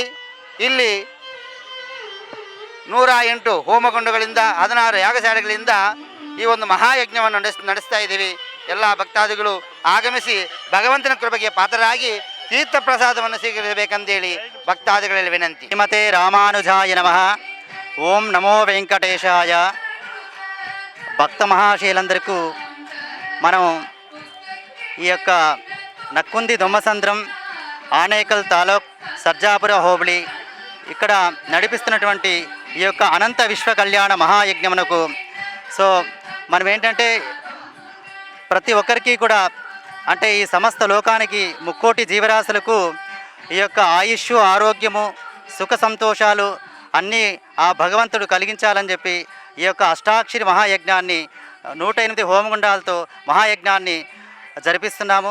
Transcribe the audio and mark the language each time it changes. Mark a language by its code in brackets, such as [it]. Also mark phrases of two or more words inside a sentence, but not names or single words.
[kn] ಇಲ್ಲಿ 108 ಹೋಮಕುಂಡಗಳಿಂದ 16 ಯಾಗಶಾಲೆಗಳಿಂದ ಈ ಒಂದು ಮಹಾಯಜ್ಞವನ್ನು ನಡೆಸ್ತಾ ಇದ್ದೀವಿ. ಎಲ್ಲ ಭಕ್ತಾದಿಗಳು ಆಗಮಿಸಿ ಭಗವಂತನ ಕೃಪೆಗೆ ಪಾತ್ರರಾಗಿ ತೀರ್ಥ ಪ್ರಸಾದವನ್ನು ಸ್ವೀಕರಿಸಬೇಕಂತೇಳಿ ಭಕ್ತಾದಿಗಳಲ್ಲಿ ವಿನಂತಿ. [sa] ಶ್ರೀಮತೆ ರಾಮಾನುಜಾಯ ನಮಃ. ఓం నమో వెంకటేశాయ. [te] భక్త మహాశయులందరికీ మనం ఈ యొక్క నక్కుంది దొమ్మసంద్రం ఆనేకల్ తాలూక్ సర్జాపుర హోబళి ఇక్కడ నడిపిస్తున్నటువంటి ఈ యొక్క అనంత విశ్వ కళ్యాణ మహాయజ్ఞమునకు మనం ఏంటంటే ప్రతి ఒక్కరికి కూడా అంటే ఈ సమస్త లోకానికి ముక్కోటి జీవరాశులకు ఈ యొక్క ఆయుష్ ఆరోగ్యము సుఖ సంతోషాలు అన్నీ ఆ భగవంతుడు కలిగించాలని చెప్పి ఈ యొక్క అష్టాక్షరి మహాయజ్ఞాన్ని 108 హోమగుండాలతో మహాయజ్ఞాన్ని జరిపిస్తున్నాము.